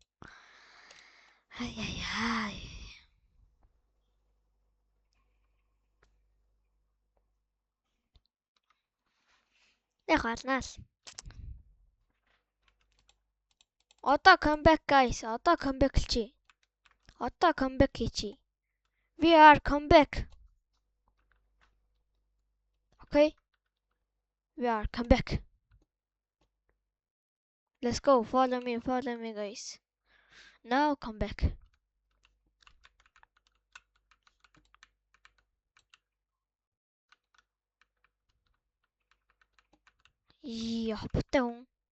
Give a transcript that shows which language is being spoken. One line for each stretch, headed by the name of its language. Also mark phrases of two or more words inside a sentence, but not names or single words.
Mongolian: Ай. Яг алнаас. Одоо
English: comeback guys.
Mongolian: Одоо comeback хийчи. Одоо comeback хийчи.
English: We are comeback. Okay? We are comeback. Let's go. Follow me guys. Now comeback.
Mongolian: Хоптой хүн.